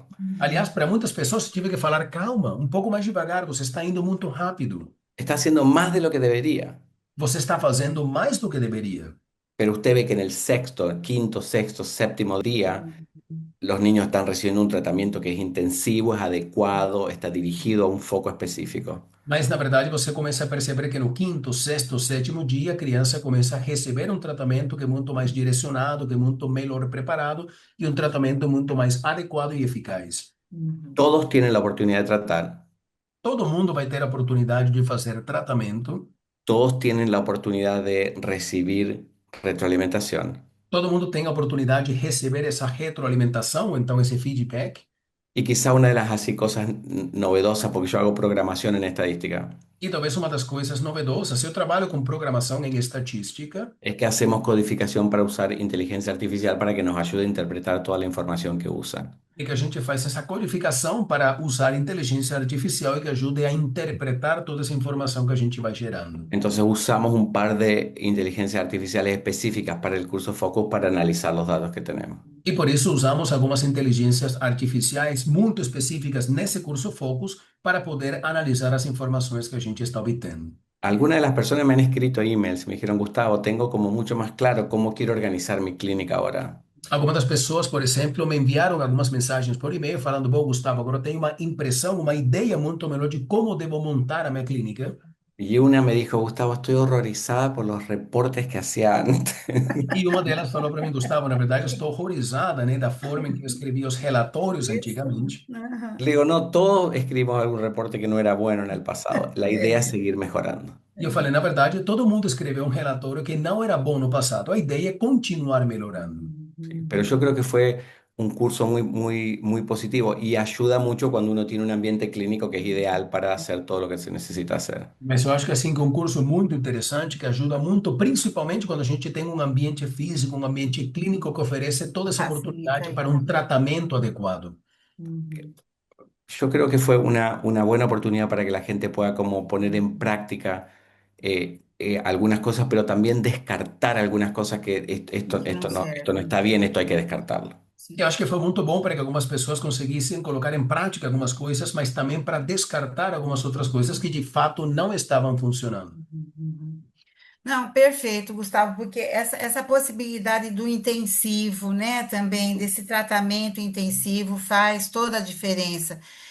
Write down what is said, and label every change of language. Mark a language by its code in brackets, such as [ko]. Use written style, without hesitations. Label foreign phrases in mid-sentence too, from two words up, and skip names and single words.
[pt] Aliás, para muitas pessoas eu tive que falar, calma, um pouco mais devagar, você está indo muito rápido. [es] Está haciendo más de lo que debería. [pt] você está fazendo mais do que deveria. [es] Pero usted ve que en el sexto, quinto, sexto, séptimo día, los niños están recibiendo un tratamiento que es intensivo, es adecuado, está dirigido a un foco específico. [pt] Mas, na verdade, você começa a perceber que no quinto, sexto, sétimo dia, a criança começa a receber um tratamento que é muito mais direcionado, que é muito melhor preparado e um tratamento muito mais adequado e eficaz. [es] Todos tienen la oportunidad de tratar, [pt] Todo mundo vai ter a oportunidade de fazer tratamento, [es] todos tienen la oportunidad de recibir retroalimentación. [pt] todo mundo tem a oportunidade de receber essa retroalimentação, então esse feedback. [es] Y quizá una de las así cosas novedosas, porque yo hago programación en estadística, [pt] E talvez uma das coisas novedosas, eu trabalho com programação em estatística, [es] es que hacemos codificación para usar inteligencia artificial para que nos ayude a interpretar toda la información que usan. [pt] e que a gente faz essa codificação para usar inteligência artificial e que ajude a interpretar toda essa informação que a gente vai gerando. [es] Entonces usamos un par de inteligencias artificiales específicas para el curso Focus para analizar los datos que tenemos. [pt] E por isso usamos algumas inteligências artificiais muito específicas nesse curso Focus para poder analisar as informações que a gente está obtendo. [es] Algunas de las personas me han escrito emails, me dijeron, Gustavo, tengo como mucho más claro cómo quiero organizar mi clínica ahora. [pt] Algumas das pessoas, por exemplo, me enviaram algumas mensagens por e-mail falando: bom, Gustavo, agora eu tenho uma impressão, uma ideia muito melhor de como devo montar a minha clínica. [es] Y una me dijo, Gustavo, estoy horrorizada por los reportes que hacía antes. [pt] E uma delas falou para mim: Gustavo, na verdade, eu estou horrorizada, né, da forma em que eu escrevia os relatórios antigamente. Aham. [es] Le digo, no, todos escribimos algún reporte que no era bueno en el pasado. La idea es seguir mejorando. [pt] E eu falei: na verdade, todo mundo escreveu um relatório que não era bom no passado. A ideia é continuar melhorando. [es] Sí, pero yo creo que fue un curso muy positivo y ayuda mucho cuando uno tiene un ambiente clínico que es ideal para hacer todo lo que se necesita hacer. [pt] Mas eu acho que assim que é um curso muito interessante, que ajuda muito, principalmente quando a gente tem um ambiente físico, um ambiente clínico que oferece toda essa Facilita oportunidade para isso. um tratamento adequado. Uhum. [es] Yo creo que fue una buena oportunidad para que la gente pueda como poner en práctica algunas cosas, pero también descartar algunas cosas que [pt] Que não [es] esto no [pt] serve. [es] está bien, esto hay que descartarlo. [pt] Eu acho que foi muito bom para que algumas pessoas conseguissem colocar em prática algumas coisas, mas também para descartar algumas outras coisas que de fato não estavam funcionando. Uhum. Não, perfeito, Gustavo, porque essa possibilidade do intensivo, né, também desse tratamento intensivo faz toda a diferença.